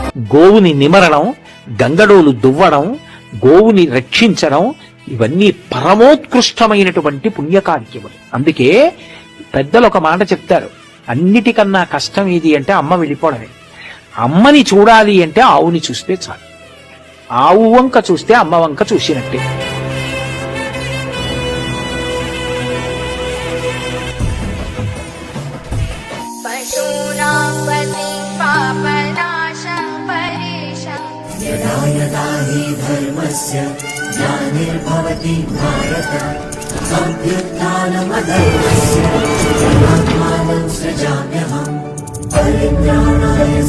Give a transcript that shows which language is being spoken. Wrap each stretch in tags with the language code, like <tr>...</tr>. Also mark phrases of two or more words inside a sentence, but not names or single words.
<te>గోవుని నిమరడం, గంగడోలు దువ్వడం, గోవుని రక్షించడం, ఇవన్నీ పరమోత్కృష్టమైనటువంటి పుణ్యకార్యములు. అందుకే పెద్దలు ఒక మాట చెప్తారు, అన్నిటికన్నా కష్టం ఏది అంటే అమ్మ వెళ్ళిపోవడమే. అమ్మని చూడాలి అంటే ఆవుని చూస్తే చాలు. ఆవు వంక చూస్తే అమ్మ వంక చూసినట్టే.</te> <sa>यदा यदा हि धर्मस्य ग्लानिर्भवति भारत अभ्युत्थानमधर्मस्य तदात्मानं सृजाम्यहम् परित्राणाय</sa>